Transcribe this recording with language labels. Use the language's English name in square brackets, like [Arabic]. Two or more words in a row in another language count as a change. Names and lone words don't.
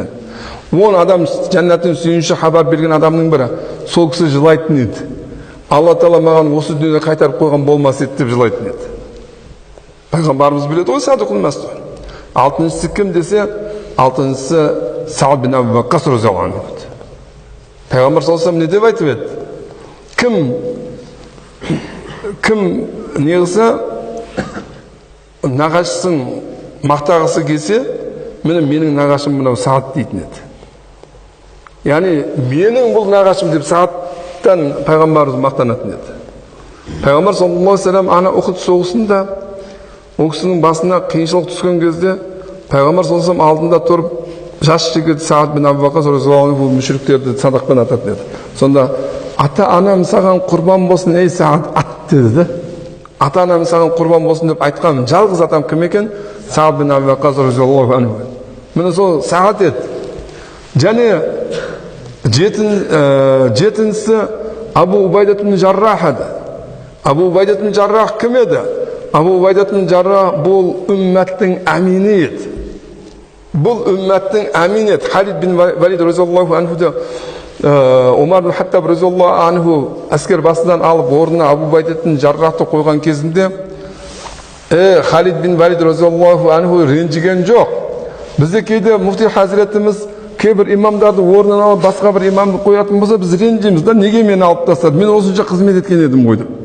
[Kazakh] 10 адам жәннаттың сүйінші хабар берген адамның бірі. Сол кісі жылайтын еді. Алла Тағала маған осы дүниеде қайтарып қойған болмас еді деп жылайтын еді. Пайғамбарымыз біледі ғой, [Arabic] الصادق المصدوق. [Kazakh] 6-шісі кім десе, 6-шісі Саад бин Аби Ваққас [Arabic] رضي الله عنه. [Kazakh] Пайғамбар [Arabic] صلى الله عليه وسلم [Kazakh] не деп айтып еді? Кім неғысы нағашысын мақтағысы келсе, менің нағашым мынау Саад дейтін еді. Яғни менің бұл нағашым деп Саадтан пайғамбарымыз мақтанатын еді. Пайғамбар [Arabic] صلى الله عليه وسلم [Kazakh] ана Ухуд соғысында ол кісінің басына қиыншылық түскен кезде пайғамбар [Arabic] صلى الله عليه وسلم [Kazakh] алдында тұрып, жас жігіт Саад бин Аби Ваққас [Arabic] رضي الله عنه [Kazakh] мүшриктерді садақпен ататын еді. Сонда ата-анам саған құрбан болсын, ей Саад, ат деді. Ата-анам саған құрбан болсын деп айтқан жалғыз атам кім екен? Саад бин Аби Ваққас [Arabic] رضي الله عنه. [Kazakh] Міне сол Саад еді. Және жетіншісі Абу Убайда бин Жаррах еді. Абу Убайда бин Жаррах кім еді? Абу Убайда бин Жаррах бұл үмметтің әмини еді. Бұл үмметтің әмини еді. Халид бин Валид [Arabic] رضي الله عنهды [Kazakh] Умар бин Хаттаб [Arabic] رضي الله عنه [Kazakh] әскер басынан алып орнына Абу Убайда бин Жаррахты қойған кезінде Халид бин Валид [Arabic] رضي الله عنه [Kazakh] ренжіген жоқ. Бізде кейде муфти хазіретіміз кейбір имамдарды орнынан алып басқа бір имамды қоятын болса, біз ренжиміз да, неге мені алып тастады, мен осынша қызмет еткен едім ғой деп.